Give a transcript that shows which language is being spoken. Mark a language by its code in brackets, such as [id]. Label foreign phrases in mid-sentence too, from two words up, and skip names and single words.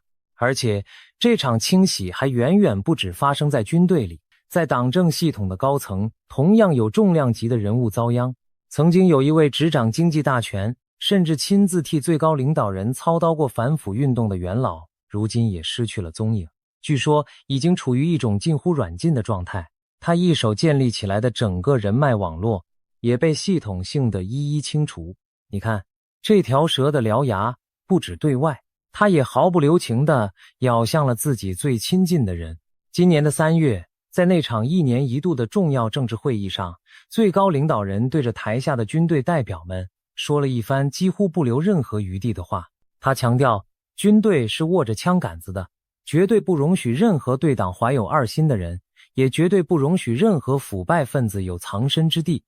[zh] 而且這場清洗還遠遠不止發生在軍隊裡，在黨政系統的高層同樣有重量級的人物遭殃。曾經有一位執掌經濟大權，甚至親自替最高領導人操刀過反腐運動的元老，如今也失去了蹤影。據說已經處於一種近乎軟禁的狀態，他一手建立起來的整個人脈網絡也被系統性的一一清除。你看，這條蛇的獠牙不止對外，他也毫不留情地咬向了自己最親近的人。今年的3月，在那場1年1度的重要政治會議上，最高領導人對着台下的軍隊代表們說了一番幾乎不留任何餘地的話。他強調，軍隊是握着槍桿子的，絕對不容許任何對黨懷有二心的人，也絕對不容許任何腐敗分子有藏身之地。